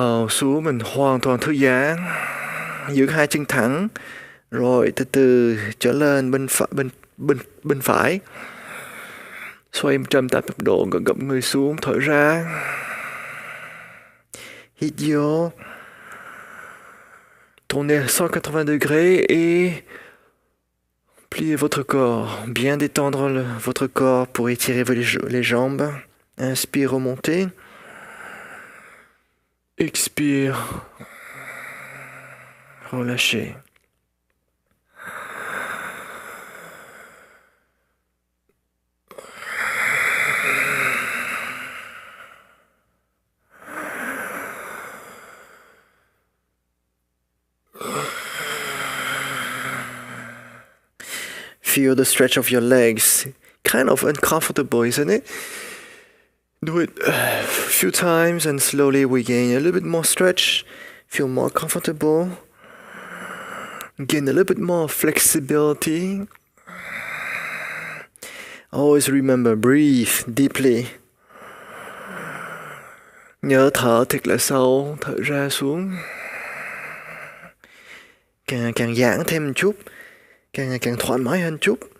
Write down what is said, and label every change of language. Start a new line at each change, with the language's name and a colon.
Vietnamese: Xuống mình hoàn toàn thư giãn. Giữ hai chân thẳng. Rồi từ từ trở lên bên phải. Xoay 180 độ, gập người xuống, thở ra. Hít vô.
French: Tournez à 180 degrés et pliez votre corps. Bien détendre votre corps pour étirer les jambes. Inspire, remontez. Expire. Relâchez.
English: Feel the stretch of your legs. Kind of uncomfortable, isn't it? Do it a few times and slowly we gain a little bit more stretch. Feel more comfortable. Gain a little bit more flexibility. Always remember, breathe deeply.
Vietnamese: Nhớ thở thật là sâu, thở ra xuống. Càng giãn thêm một chút, càng thoải mái hơn chút.